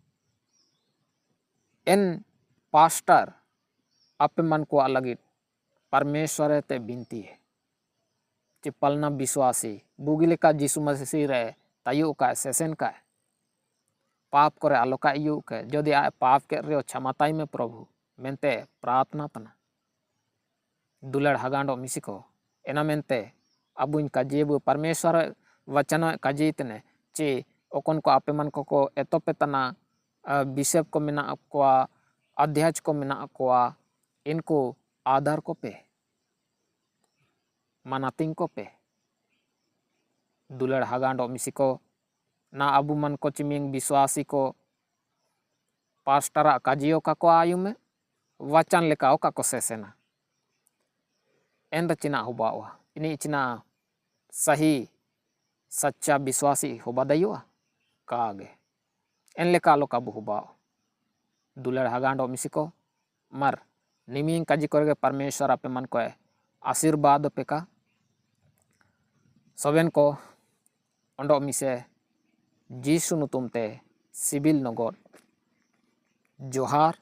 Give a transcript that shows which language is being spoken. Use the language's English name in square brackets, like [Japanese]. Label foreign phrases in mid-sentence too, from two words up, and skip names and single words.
[Mundari] एन पास्टर आपे मन को अलगित परमेश्वर ते बिनती है चिपलना विश्वासी बुगिले का जीसु मसीह रे तायु का सेसन का पाप करे आलोका यू के जदि आ पाप के रे क्षमताई में प्रभु मेनते प्रार्थना तना दुलड़ हगांडो मिसिको एना मेनते अबुन काजेबु परमेश्वर वचन काजीतने चे ओकन को आपे मन को एतोपे तना बिशप को मेना कोआ अध्यक्ष को मेना कोआ इनको आधार को पे मनातिंग को पे दुलड़ हगांडो मिसिको ना अबु मन को चिमिंग विश्वासी को पास्टरा काजियो का को आयु में वचन लेका का को सेसेना एन रचना हुआ इनी इचना सही सच्चा विश्वासी होबा दयुआ कागे एन लेका लो काबु हुबाओ दुलर हागांडो मिसिको मर निमिंग काजी करगे परमेश्वर आपे मन को आशीर्वाद पेका सोबेन को ओंडो मिसे जीसु नुतुमते सिबिल नगोर जोहार